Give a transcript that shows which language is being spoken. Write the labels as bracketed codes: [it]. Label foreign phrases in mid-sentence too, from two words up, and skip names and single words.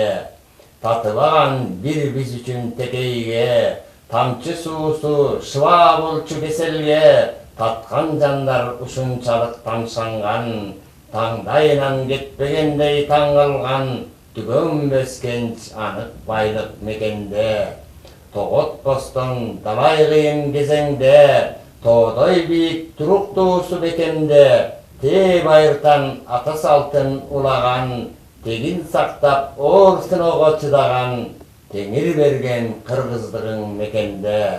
[ky] Татыбаган бир биз үчүн текейге, тамчы суусу шыба болчу кеселге, Татқан жандар ушунчалык тамшанган, таңдайынан кетпегендей таң калган, түгөнбөс кенч анық байлық мекенде. Тоғотпостон далай кыйын кезеңде, тоодой бийик туруктуусу бекемде, тээ байыртан ата салтын улаган, тегин сактап оор сыноого чыдаган, теңир берген кыргыздыгың мекенде.